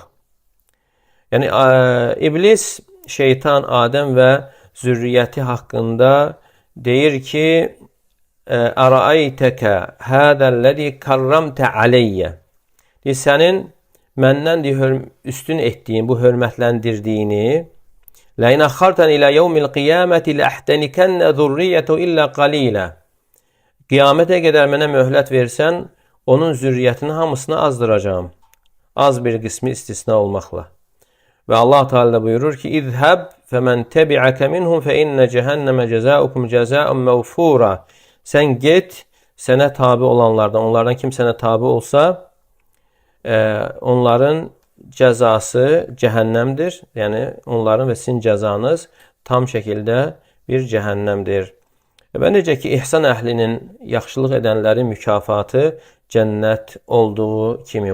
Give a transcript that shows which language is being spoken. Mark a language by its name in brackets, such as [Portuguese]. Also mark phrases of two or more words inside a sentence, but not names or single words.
[Azerbaijani] Yəni iblis, şeytan, Adəm və zürriyyəti haqqında deyir ki, [Arabic] أرأيتك هذا الذي كرمت علي. [Azerbaijani] Sənin məndən üstün etdiyin, bu hörmətləndirdiyini [Arabic] لَاِنَ خَرْتَنْ اِلَى يَوْمِ الْقِيَامَةِ لَأَحْتَنِكَنَّ ذُرِّيَّةُ اِلَّا قَلِيلًا. [Azerbaijani] Qiyamətə qədər mənə möhlət versən, onun zürriyyətini hamısını azdıracağım. Az bir qismi istisna olmaqla. Və Allah Teala buyurur ki, [Arabic] اِذْهَبْ فَمَنْ تَبِعَكَ مِنْهُمْ فَاِنَّ جَهَنَّمَ جَزَاؤُكُمْ جَزَاءً مَوْفُورًا. [Azerbaijani] Sən get, sənə tabi olanlardan, onlardan kim sənə tabi olsa, onların cəzası cəhənnəmdir. Yəni onların və sizin cəzanız tam şəkildə bir cəhənnəmdir. Və necə ki ihsan əhlinin, yaxşılıq edənlərin mükafatı cənnət olduğu kimi.